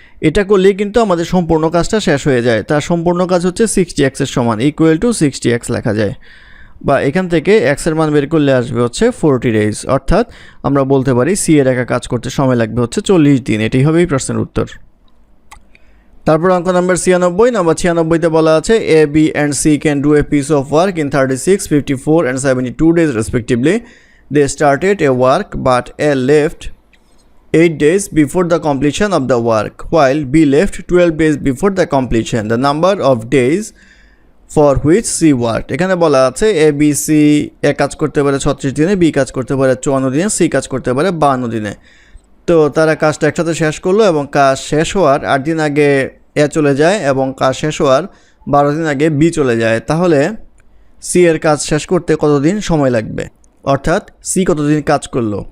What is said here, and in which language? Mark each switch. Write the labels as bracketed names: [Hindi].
[Bangla] এটা করলেই কিন্তু আমাদের সম্পূর্ণ কাজটা শেষ হয়ে যায়। তার সম্পূর্ণ কাজ হচ্ছে 60x এর সমান, ইকুয়াল টু 60x লেখা যায়, বা এখান থেকে x এর মান বের করলে আসবে হচ্ছে 40 days, অর্থাৎ আমরা বলতে পারি সি এর একা কাজ করতে সময় লাগবে হচ্ছে 40 দিন। এটাই হবে এই প্রশ্নের উত্তর। তারপর অঙ্ক নাম্বার 96। নাম্বার 96-তে বলা আছে [English] A B and C can do a piece of work in 36, 54 and 72 days respectively. They started a work but A left 8 days before the completion of the work, while B left 12 days before the completion. The number of days for which C worked. [Bangla] এখানে বলা আছে A B C এ কাজ করতে পারে 36 দিনে, B কাজ করতে পারে 54 দিনে, সি কাজ করতে পারে 52 দিনে। তো তারা কাজটা একসাথে শেষ করলো এবং কাজ শেষ হওয়ার 8 দিন আগে এ চলে যায় এবং কাজ শেষ হওয়ার 12 দিন আগে বি চলে যায়। তাহলে সি এর কাজ শেষ করতে কতদিন সময় লাগবে, অর্থাৎ সি কতদিন কাজ করলো?